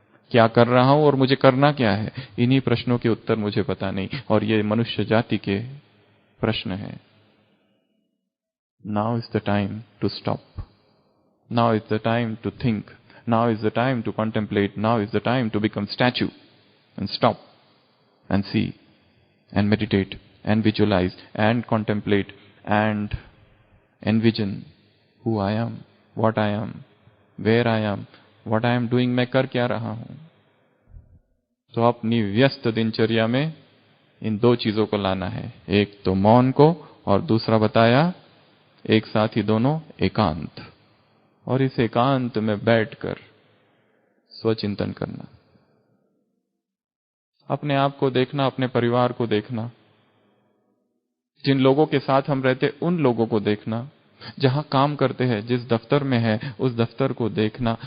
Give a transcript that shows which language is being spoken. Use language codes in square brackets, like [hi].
[hi] क्या कर रहा हूं और मुझे करना क्या है? इन्हीं प्रश्नों के उत्तर मुझे पता नहीं, और ये मनुष्य जाति के प्रश्न है। [en] Now is the time to stop. Now is the time to think. Now is the time to contemplate. Now is the time to become statue and stop and see and meditate and visualize and contemplate and envision who I am, what I am, where I am, what I am doing. [hi] मैं कर क्या रहा हूं? तो अपनी व्यस्त दिनचर्या में इन दो चीजों को लाना है, एक तो मौन को, और दूसरा बताया एक साथ ही दोनों, एकांत। और इस एकांत में बैठकर स्वचिंतन करना, अपने आप को देखना, अपने परिवार को देखना, जिन लोगों के साथ हम रहते उन लोगों को देखना, जहां काम करते हैं, जिस दफ्तर में है उस दफ्तर को देखना।